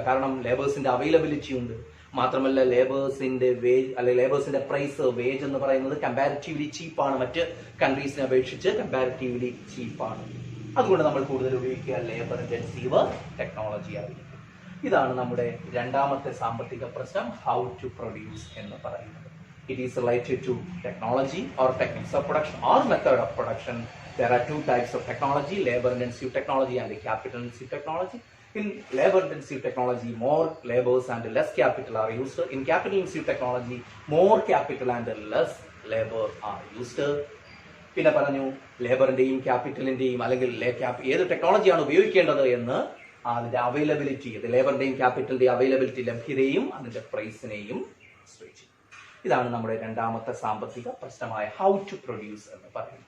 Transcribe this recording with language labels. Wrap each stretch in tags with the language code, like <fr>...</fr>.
<ml>കാരണം ലേബേഴ്സിന്റെ അവൈലബിലിറ്റി ഉണ്ട്. മാത്രമല്ല ലേബേഴ്സിന്റെ വേജ്, അല്ലെങ്കിൽ ലേബേഴ്സിന്റെ പ്രൈസ്, വേജ് എന്ന് പറയുന്നത് കമ്പാരിറ്റീവ്ലി ചീപ്പാണ്, മറ്റ് കൺട്രീസിനെ അപേക്ഷിച്ച് കമ്പാരിറ്റീവ്ലി ചീപ്പാണ്. അതുകൊണ്ട് നമ്മൾ കൂടുതൽ ഉപയോഗിക്കുക ലേബർ ഇന്റൻസീവ് ടെക്നോളജി ആയിരിക്കും. ഇതാണ് നമ്മുടെ രണ്ടാമത്തെ സാമ്പത്തിക പ്രശ്നം, ഹൗ ടു പ്രൊഡ്യൂസ് എന്ന് പറയുന്നത്.</ml> <en>It is related to technology or techniques of production or method of production. There are two types of technology, labor intensive technology and capital intensive technology. In labor intensive technology, more labors and less capital are used. In capital intensive technology, more capital and less labor are used.</en> <ml>പിന്നെ പറഞ്ഞു ലേബറിന്റെയും ക്യാപിറ്റലിന്റെയും, അല്ലെങ്കിൽ ഏത് ടെക്നോളജിയാണ് ഉപയോഗിക്കേണ്ടത് എന്ന് അതിന്റെ availability, ലേബറിന്റെയും ക്യാപിറ്റലിന്റെയും availability, ലഭ്യതയും അതിന്റെ പ്രൈസിനെയും ആശ്രയിച്ചു. ഇതാണ് നമ്മുടെ രണ്ടാമത്തെ സാമ്പത്തിക പ്രശ്നമായ ഹൗ ടു പ്രൊഡ്യൂസ് എന്ന് പറയും.</ml>